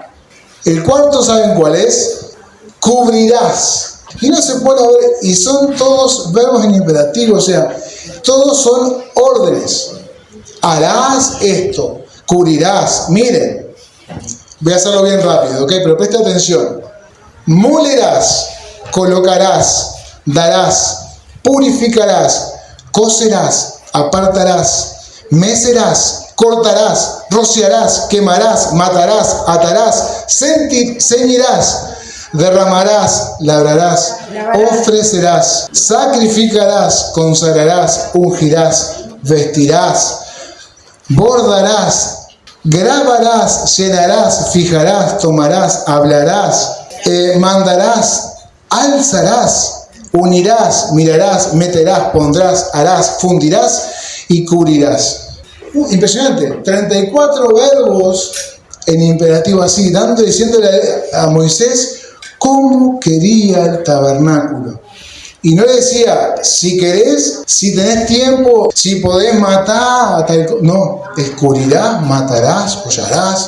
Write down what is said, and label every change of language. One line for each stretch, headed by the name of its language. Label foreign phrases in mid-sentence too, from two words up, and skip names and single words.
Spanish: El cuarto, ¿saben cuál es? Cubrirás. Y no se pone a ver, y son todos verbos en imperativo, o sea, todos son órdenes. Harás esto, cubrirás. Miren, voy a hacerlo bien rápido, ¿ok? Pero presta atención. Molerás, colocarás, darás, purificarás, cocerás, apartarás, mecerás, cortarás, rociarás, quemarás, matarás, atarás, ceñirás, derramarás, labrarás, ofrecerás, sacrificarás, consagrarás, ungirás, vestirás, bordarás, grabarás, llenarás, fijarás, tomarás, hablarás, mandarás, alzarás, unirás, mirarás, meterás, pondrás, harás, fundirás y cubrirás. Impresionante, 34 verbos en imperativo así, diciéndole a Moisés cómo quería el tabernáculo. Y no le decía, si querés, si tenés tiempo, si podés matar, no, cubrirás, matarás, hollarás.